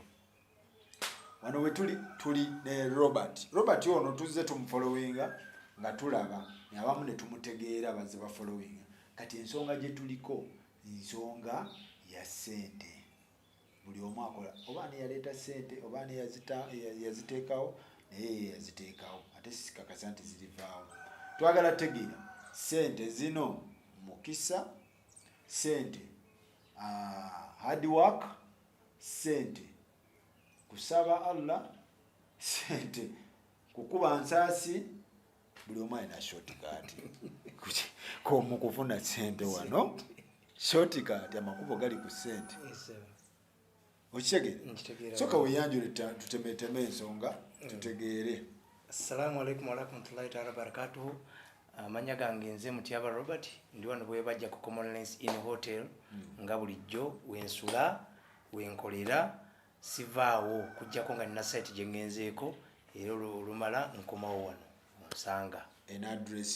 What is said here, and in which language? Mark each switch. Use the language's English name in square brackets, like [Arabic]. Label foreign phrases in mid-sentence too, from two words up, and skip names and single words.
[Ganda] Wano we tuli ne Robert ono tuzze tumufollowinga nga tulaba abamu ne tumutegeera bazze bafollowinga kati ensonga gye tuliko nsonga ya ssente. Buli omu akola oba ani yaleeta ssente oba ani yaziteekawo naye yaziteekawo ate sikakasa nti zirivaawo. Twagala tegeera ssente zino mukisa, ssente [English] hard work, [Ganda] sente kusaba Allah, sente kukuba nsaasi. Buli omu alina shortcut ko mu kufuna sente wano shortcut amakubo gali ku sente. Okitegeera soka weyanjule tutemeteme ensonga tutegeere. [Arabic] السلام عليكم ورحمة الله وبركاته. [Ganda] Amanya gange nze Mutyaba Robert ndi wano bwebajja ku Common Lens in Hotel nga bulijjo wensula wenkolera sivaawo kujjako nga nina site gye ngenzeeko era olumala nkomawo wano nsanga address